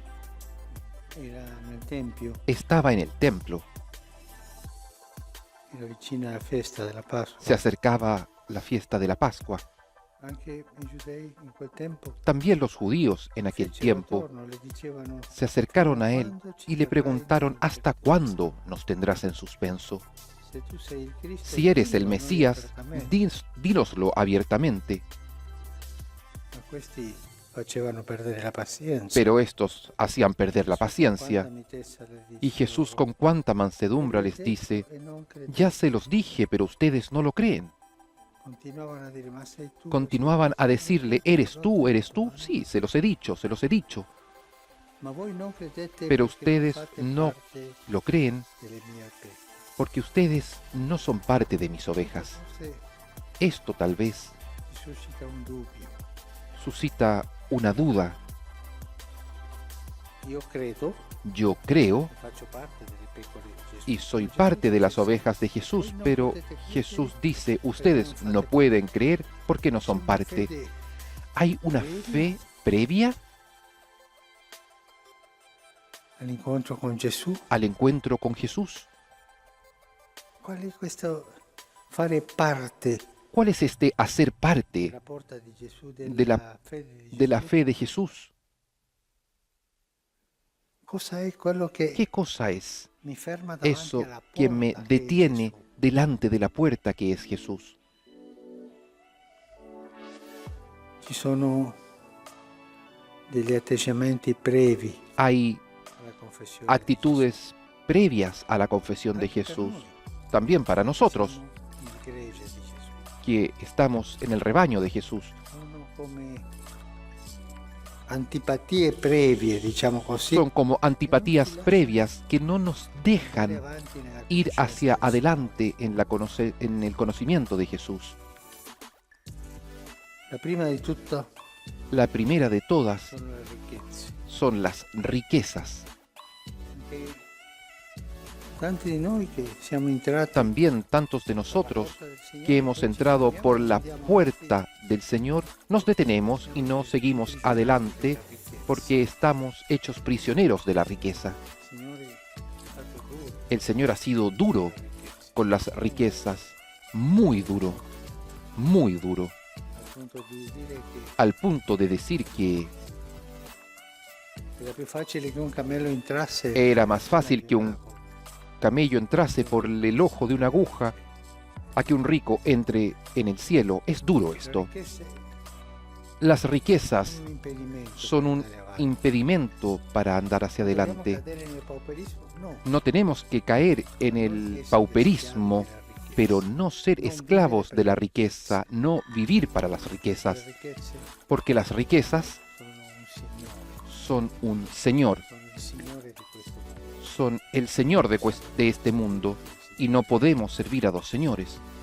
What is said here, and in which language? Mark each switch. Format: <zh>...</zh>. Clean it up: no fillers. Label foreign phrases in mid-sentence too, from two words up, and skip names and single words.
<it>era nel Tempio,</it> <es>estaba en el templo.</es> <it>era vicino alla festa della Pasqua.</it> <es>Se acercaba la fiesta de la Pascua.</es> <it>Anche i giudei in quel tempo</it> <es>También los judíos en aquel</es> <it>fecero</it> <es>tiempo</es> <it>attorno, le dicevano:</it> <es>se acercaron a él</es> <it>"Quando ci</it> <es>y le</es> <it>terrai</it> <es>preguntaron,</es> <it>dinanzi?</it> <es>¿hasta cuándo nos tendrás en suspenso?</es> <it>Se tu sei il Cristo,</it> <es>Si eres el</es> <it>dillo a noi</it> <es>Mesías,</es> <it>apertamente".</it> <es>dínoslo abiertamente.</es> <it>Ma questi facevano perdere la pazienza.</it> <es>Pero estos hacían perder la</es> <it>Quanta</it> <es>paciencia.</es> <it>mitezza le</it> <es>Y</es> <it>diceva</it> <es>Jesús</es> <it>loro.</it> <es>con cuánta mansedumbre</es> <it>"Ve l'ho</it> <es>les dice,</es> <it>detto e non credete".</it> <es>ya se los dije, pero ustedes no lo creen. Continuavano a dire: "Ma sei tu?". Continuaban a decirle, ¿eres tú? ¿Eres tú? Sí, se los he dicho, se los he dicho.</es> <it>Ma voi non credete</it> <es>Pero</es> <it>perché non</it> <es>ustedes</es> <it>fate</it> <es>no</es> <it>parte</it> <es>lo creen</es> <it>delle mie pecore.</it> <es>porque ustedes no son parte de mis ovejas.</es> <it>Forse</it> <es>Esto tal vez</es> <it>ti suscita un dubbio.</it> <es>suscita una duda.</es> <it>Io credo</it> <es>Yo creo</es> <it>che faccio parte delle pecore di Gesù.</it> <es>y soy</es> <it>Gesù</it> <es>parte de las</es> <it>dice:</it> <es>ovejas de Jesús, pero Jesús dice, ustedes no pueden creer porque no son</es> <it>"C'è una</it> <es>parte.</es> <it>fede</it> <es>¿Hay una fe previa</es> <it>all'incontro con Gesù".</it> <es>al encuentro con Jesús?</es> <it>Qual è questo fare parte</it> <es>¿Cuál es este hacer parte</es> <it>della porta di Gesù,</it> <es>de la-</es> <it>della fede di</it> <es>de la</es> <it>Gesù?</it> <es>fe de Jesús?</es> <it>Cosa è quello che</it> <es>¿Qué cosa es</es> <it>mi ferma davanti</it> <es>eso</es> <it>alla</it> <es>que me</es> <it>porta che è</it> <es>detiene</es> <it>Gesù?</it> <es>delante de la puerta que es Jesús?</es> <it>Ci sono degli atteggiamenti brevi</it> <es>Hay</es> <it>alla confessione.</it> <es>actitudes previas a la confesión de</es> <it>Anche per</it> <es>Jesús,</es> <it>noi.</it> <es>también para nosotros,</es> <it>Siamo il gregge di Gesù.</it> <es>que estamos en el rebaño de Jesús.</es> <it>Sono come antipatie previe, diciamo così.</it> <es>Son como antipatías previas que no nos dejan</es> <it>avanti nella</it> <es>ir</es> <it>conoscenza</it> <es>hacia</es> <it>di</it> <es>adelante en el conocimiento de Jesús.</es> <it>Gesù. La prima di tutto</it> <es>La primera de todas</es> <it>sono le ricchezze.</it> <es>son las riquezas.</es> <it>Anche tanti di noi che siamo entrati</it> <es>También tantos de nosotros que hemos entrado por la puerta del Señor, nos detenemos y no seguimos adelante porque estamos hechos prisioneros de la riqueza. El Señor ha sido duro con las riquezas, muy duro, al punto de decir que</es> <it>era più facile che un cammello entrasse</it> <es>era más fácil que un camello entrase por el ojo de una aguja a que un rico entre en el cielo. Es duro esto. Las riquezas son un impedimento para andar hacia adelante. No tenemos que caer en el pauperismo, pero no ser esclavos de la riqueza, no vivir para las riquezas, porque las riquezas son un señor, son el señor de este mundo, y no podemos servir a dos señores.</es>